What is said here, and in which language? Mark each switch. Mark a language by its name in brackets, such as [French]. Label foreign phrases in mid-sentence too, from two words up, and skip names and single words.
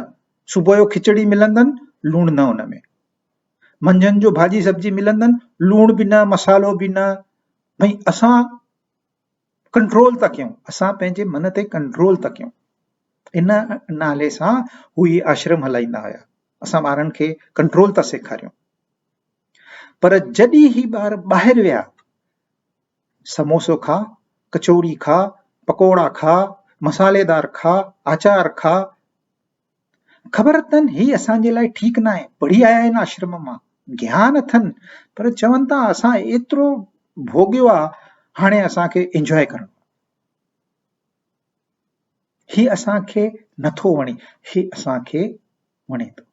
[Sindhi] सुबुह जो खिचड़ी मिलंदनि, लूणु न हुन में। मंझंदि जो भाॼी सब्जी मिलंदनि, लूणु बि न, मसालो बि न। भई असां कंट्रोल था कयूं, असां पंहिंजे मन ते कंट्रोल था कयूं। इन नाले सां हू ही आश्रम हलाईंदा हुया। असां ॿारनि खे कंट्रोल था सेखारियूं। पर जॾहिं ही ॿार ॿाहिरि विया, समोसो खा, कचौड़ी खा, पकोड़ा खा, मसालेदार खा, आचार खा, ख़बर अथनि ही असांजे लाइ ठीकु न आहे। पढ़ी आया आहिनि आश्रम मां, ज्ञान अथनि, पर चवनि था असां एतिरो भोॻियो आहे, हाणे असांखे एंजॉय करणो। ही असांखे नथो वणे, ही असांखे वणे थो।